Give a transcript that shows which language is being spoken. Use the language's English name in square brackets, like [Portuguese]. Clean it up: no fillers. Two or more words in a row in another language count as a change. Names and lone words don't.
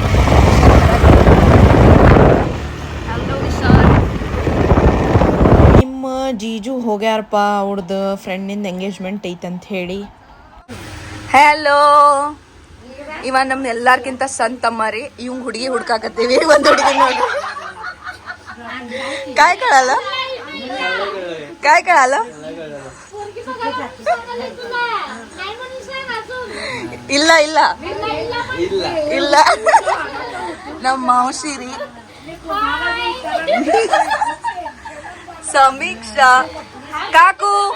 [Kannada] ನಿಮ್ಮ ಜೀಜು ಹೋಗ್ಯಾರಪ್ಪ, ಅವ್ರದ್ದು ಫ್ರೆಂಡಿಂದ ಎಂಗೇಜ್ಮೆಂಟ್ ಐತಂತ ಹೇಳಿ. ಹಲೋ, ಇವ ನಮ್ ಎಲ್ಲಾರ್ಕಿಂತ ಸಣ್ಣ ತಮ್ಮ ರೀ. ಇವಂಗ್ ಹುಡುಗಿ ಹುಡ್ಕಾಕತ್ತೀವಿ. ಒಂದ್ ಹುಡುಗಿ ನೋಡ್ರಿ, [Marathi] काय कळालं? काय कळालं? [Kannada] ಇಲ್ಲ ಇಲ್ಲ ಇಲ್ಲ, ನಮ್ಮ ಮಾವಶಿ ರೀ, ಸಮೀಕ್ಷಾ ಕಾಕು.